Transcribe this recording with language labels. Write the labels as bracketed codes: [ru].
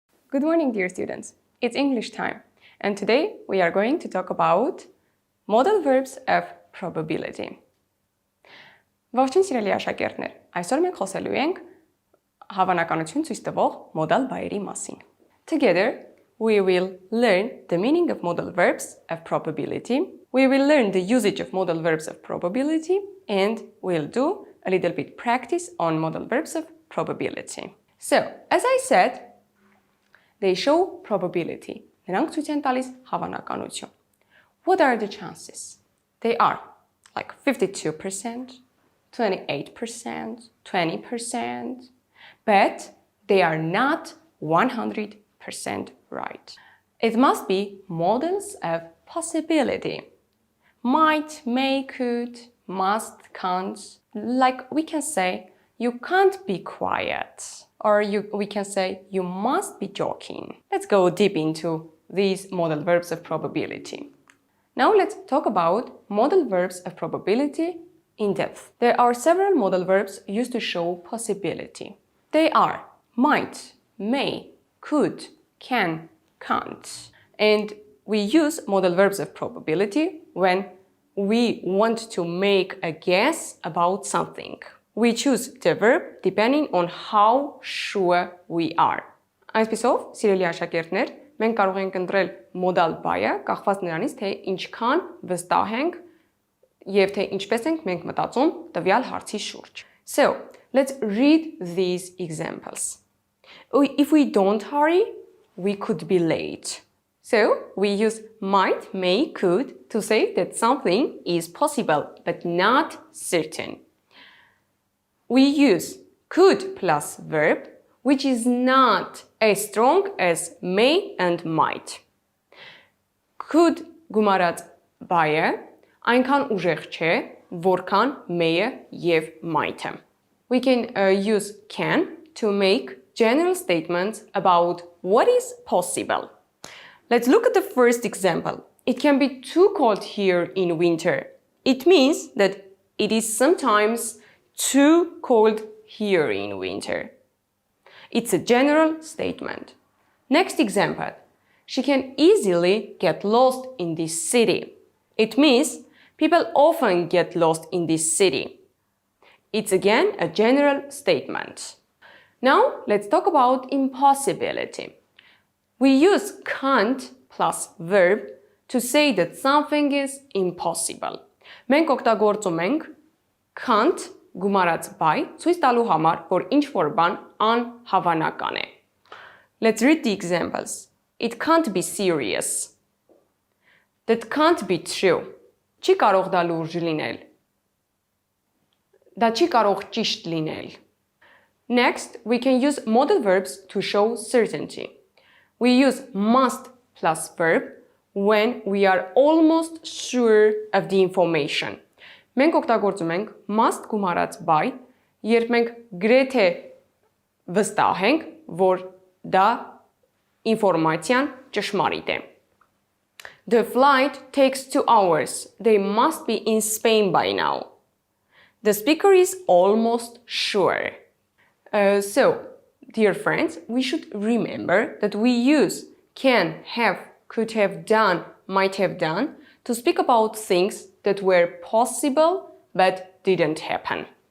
[en] Good morning, dear students. It's English time, and today we are going to talk about modal verbs of probability. [hy] Ողջույն սիրելի աշակերտներ, այսօր մենք խոսելու ենք հավանականություն ցույց տվող modal բայերի մասին. [en] Together, we will learn the meaning of modal verbs of probability. We will learn the usage of modal verbs of probability, and we'll do a little bit practice on modal verbs of probability. So, as I said, they show probability. [hy] Նրանք ցույց են տալիս հավանականություն. [en] What are the chances? They are like 52%, 28%, 20%, but they are not 100% right. It must be models of possibility. Might, may, could, must, can't. Like we can say, you can't be quiet. Or we can say, you must be joking. Let's go deep into these modal verbs of probability. Now let's talk about modal verbs of probability in depth. There are several modal verbs used to show possibility. They are might, may, could, can, can't. And we use modal verbs of probability when we want to make a guess about something. We choose the verb depending on how sure we are. [hy] Այսպիսով, սիրելի աշակերտներ, մենք կարող ենք ընտրել modal բայը, կախված նրանից, թե ինչքան վստահ ենք եւ թե ինչպես ենք մենք մտածում տվյալ հարցի շուրջ. [en] So, let's read these examples. If we don't hurry, we could be late. So, we use might, may, could to say that something is possible but not certain. We use could plus verb, which is not as strong as may and might. [hy] Could գումարած բայը այնքան ուժեղ չէ, որքան may-ը եւ might-ը. [en] We can use can to make general statements about what is possible. Let's look at the first example. It can be too cold here in winter. It means that it is sometimes too cold here in winter. It's a general statement. Next example. She can easily get lost in this city. It means people often get lost in this city. It's again a general statement. Now let's talk about impossibility. We use can't plus verb to say that something is impossible. [hy] Մենք օգտագործում ենք can't գումարած բայ ցույց տալու համար, որ ինչ-որ բան անհավանական է. [en] Let's read the examples. It can't be serious. That can't be true. [hy] Չի կարող դա լուրջ լինել. Դա չի կարող ճիշտ լինել. [en] Next, we can use modal verbs to show certainty. We use must plus verb when we are almost sure of the information. [hy] Մենք օգտագործում ենք must գումարած բայ, երբ մենք գրեթե վստահ ենք, որ դա ինֆորմացիան ճշմարիտ է. [en] The flight takes 2 hours. They must be in Spain by now. The speaker is almost sure. So, dear friends, we should remember that we use can, have, could have done, might have done to speak about things that were possible but didn't happen.